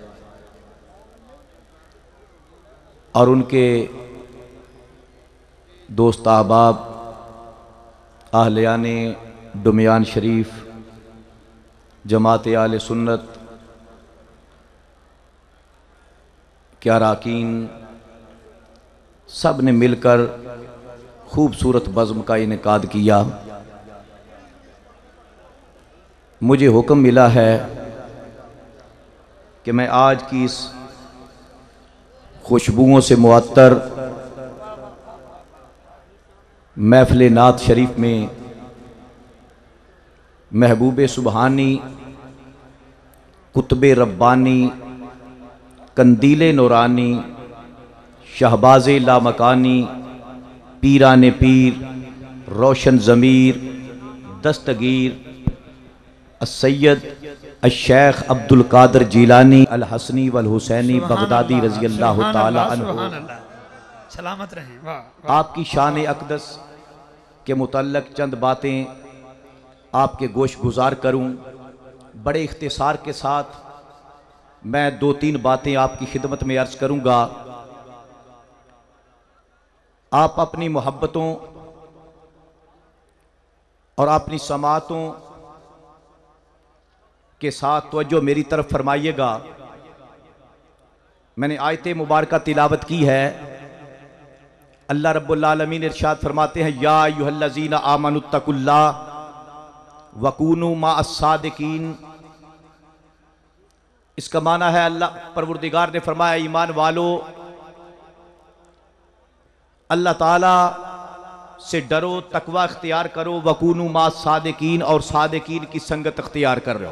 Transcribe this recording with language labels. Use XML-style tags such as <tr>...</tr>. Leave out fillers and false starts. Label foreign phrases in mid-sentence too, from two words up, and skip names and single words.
<hi>और उनके दोस्त अहबाब आहलियाने डुमियान शरीफ जमात आले सुन्नत के अरकान सब ने मिलकर खूबसूरत बज़्म का इनेकाद किया। मुझे हुक्म मिला है कि मैं आज की इस खुशबुओं से मुअत्तर महफ़िल नात शरीफ में महबूब सुबहानी, कुतुब रब्बानी, कंदील नूरानी, शहबाज लामकानी, पीरान पीर, रोशन ज़मीर, दस्तगीर सैयद शेख अब्दुल कादिर जीलानी अल हसनी वल हुसैनी बगदादी</hi> <ar>رضي الله تعالى عنه</ar> <hi>सलामत रहें। वाह, आपकी शान अक़दस के मुतल्लक़ चंद बातें आपके गोश गुजार करूं। बड़े इख्तिसार के साथ मैं 2-3 बातें आपकी खिदमत में अर्ज़ करूंगा। आप अपनी मोहब्बतों और अपनी समातों के साथ तवज्जो मेरी तरफ फरमाइएगा। मैंने आयत मुबारका तिलावत की है।</hi> <ar>الله رب العالمين</ar> <hi>इरशाद फरमाते हैं,</hi> <ar>يا أيها الذين آمنوا اتقوا الله وكونوا مع الصادقين.</ar> <hi>इसका माना है अल्लाह परवरदिगार ने फरमाया, ईमान वालो अल्लाह ताला से डरो, तकवा अख्तियार करो,</hi> <ar>وكونوا مع الصادقين,</ar> <hi>और सादिकीन की संगत अख्तियार कर रहे हो।</hi>